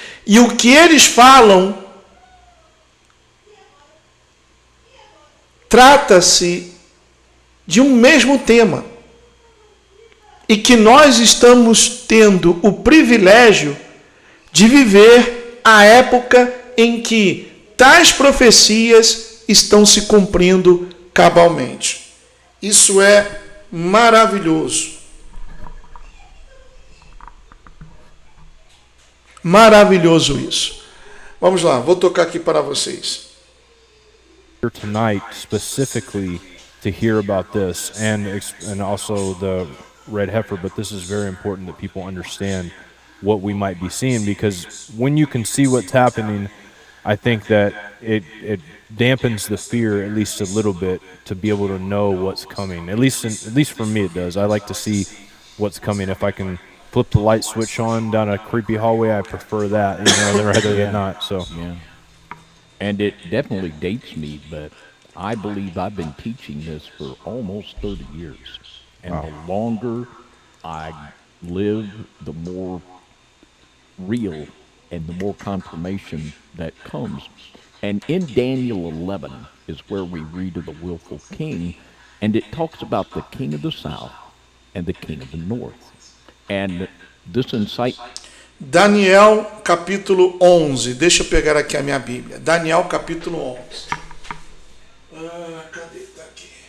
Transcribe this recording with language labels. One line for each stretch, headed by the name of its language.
Portuguese: E o que eles falam trata-se de um mesmo tema, e que nós estamos tendo o privilégio de viver a época em que tais profecias estão se cumprindo cabalmente. Isso é maravilhoso. Maravilhoso isso. Vamos lá, vou tocar aqui para vocês.
English: Tonight specifically to hear about this and also the red heifer, but this is very important that people understand what we might be seeing, because when you can see what's happening, I think that it dampens the fear at least a little bit to be able to know what's coming. At least for me it does. I like to see what's coming. If I can flip the light switch on down a creepy hallway, I prefer that, rather than not. So yeah. And it definitely dates me, but I believe I've been teaching this for almost 30 years. And wow. The longer I live, the more real and the more confirmation that comes. And in Daniel 11 is where we read of the willful king, and it talks about the king of the south and the king of the north. And this insight...
Portuguese: Daniel capítulo 11. Deixa eu pegar aqui a minha Bíblia. Daniel capítulo 11. Cadê? Tá aqui.